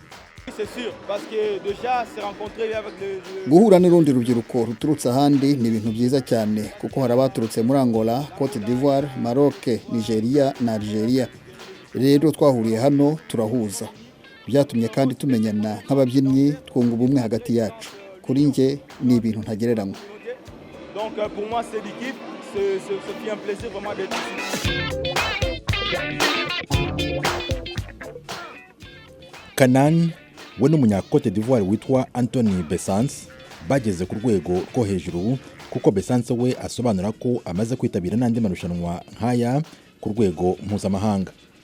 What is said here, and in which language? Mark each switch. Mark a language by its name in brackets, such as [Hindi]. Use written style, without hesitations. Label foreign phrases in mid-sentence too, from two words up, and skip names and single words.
[Kinyarwanda] Guhura n'urundi rubyiruko ruturutse ahandi ni ibintu byiza cyane, kuko hari abaturutse muri Angola, Cote d'Ivoire, Maroke, Nigeria na Algeria. Rero twahuriye hano turahuza. Byatumye kandi tumenyana nk'ababyinnyi, twunga ubumwe hagati yacu. Kuri nge ni ibintu ntagereranywa. [French] Donc pour moi c'est l'équipe, c'est un plaisir vraiment d'être ici. [Kinyarwanda] Kanani we n'umunya Cote d'Ivoire witwa Anthony Besanse bageze ku rwego rwo hejuru, kuko Besanse we asobanura ko amaze kwitabira n'andi marushanwa nk'aya ku rwego mpuzamahanga.